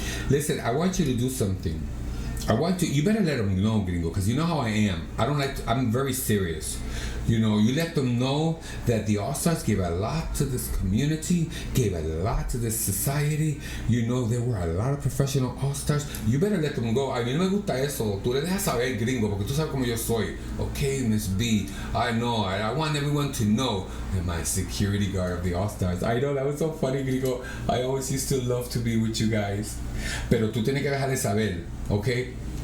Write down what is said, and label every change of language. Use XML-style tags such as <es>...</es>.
<en>Listen, I want you to do something. You better let them know, Gringo, because you know how I am. I'm very serious. You know, you let them know that the All-Stars gave a lot to this community, gave a lot to this society. You know, there were a lot of professional All-Stars. You better let them go.</en> <es>A mí no me gusta eso. Tú le dejas saber, gringo, porque tú sabes cómo yo soy.</es> <en>Okay, Miss B, I know. I want everyone to know that my security guard of the All-Stars. I know, that was so funny, gringo. I always used to love to be with you guys.</en> <es>Pero tú tienes que dejarle saber, okay?</es>